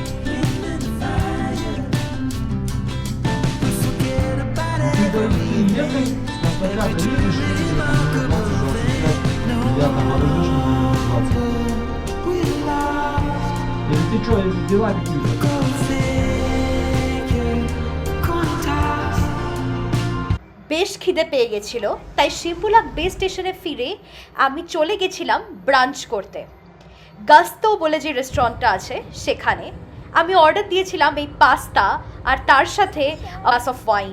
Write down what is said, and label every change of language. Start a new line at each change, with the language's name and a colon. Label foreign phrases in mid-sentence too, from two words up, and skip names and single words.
Russian: Ты ехай, с мостока доедешь, я там подождешь минут 20. Или ты что, дела какие-то?
Bangla: বেশ খিদে পেয়ে গেছিল, তাই শিম্বুলাক বে স্টেশনে ফিরে আমি চলে গেছিলাম ব্রাঞ্চ করতে। গাস্তো বলে যে রেস্টুরেন্টটা আছে সেখানে আমি অর্ডার দিয়েছিলাম এই পাস্তা আর তার সাথে
English: glass of wine.